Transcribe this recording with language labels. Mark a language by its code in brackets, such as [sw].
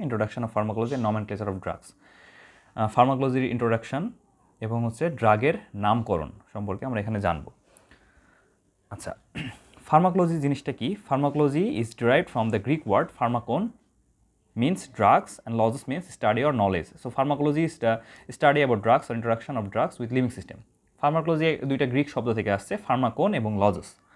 [en] Introduction of pharmacology and nomenclature of drugs. [bn] ফার্মাকোলজির introduction এবং ড্রাগের নামকরণ সম্পর্কে আমরা এখানে জানব। আচ্ছা, ফার্মাকোলজি জিনিসটা কি? [en] Pharmacology is derived from the Greek word pharmakon means drugs and logos means study or knowledge. So pharmacology is the study about drugs or interaction of drugs with living system. [bn] Pharmacology দুইটা Greek শব্দ থেকে আসছে, ফার্মাকোন এবং লজস।